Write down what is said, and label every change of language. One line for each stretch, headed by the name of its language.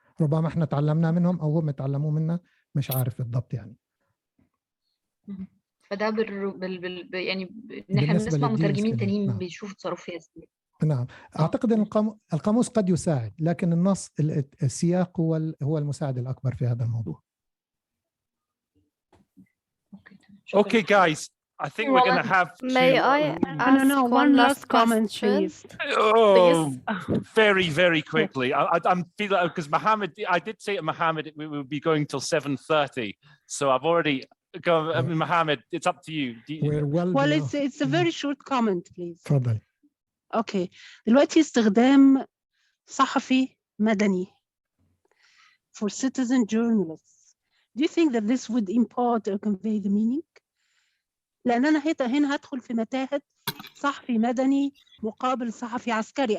Arabic: ربما احنا تعلمنا منهم او هم تعلموا منا، مش عارف بالضبط يعني. فده يعني نحن بنسمع مترجمين تانيين نعم. بيشوفوا تصرف فيها ازاي. نعم. اعتقد ان القاموس قد يساعد، لكن النص السياق هو المساعد الاكبر في هذا الموضوع.
English: Okay, guys, I think we're going to have to... May I ask one last comment, please? Oh, very, very quickly. I'm feeling, because Mohammed, I did say to Mohammed we would be going till 7:30, so I've already gone. I mean, Mohammed, it's up to you. Well, it's a very short comment, please.
Arabic: تفضل.
English: Okay.
Arabic: دلوقتي استخدام صحفي مدني
English: for citizen journalists. Do you think that this would impart or convey the meaning?
Arabic: لأن أنا هنا هدخل في متاهة صحفي مدني مقابل صحفي عسكري.